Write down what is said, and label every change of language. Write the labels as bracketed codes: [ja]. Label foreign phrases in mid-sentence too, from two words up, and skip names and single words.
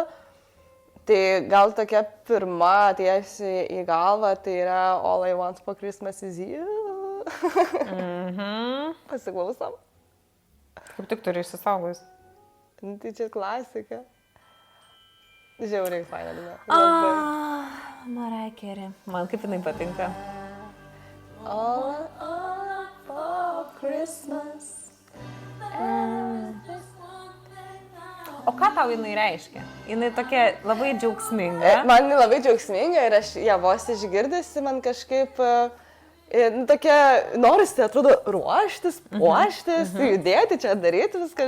[lt] Tai gal tokia pirma tiesi į galvą, tai yra All I Want for Christmas is You. Pasiklausom. Kaip tik turi išsisaugojus. Tai čia klasika. Žiauriai faina daina. Mariah Carey. Man kaip jinai patinka. All for Christmas. O ką tau jinai reiškia? Jinai tokia labai džiaugsminga. Man jinai labai džiaugsminga ir aš ją vos išgirdusi, man kažkaip tokia, norisi, atrodo, ruoštis, puoštis, judėti, čia daryti viską,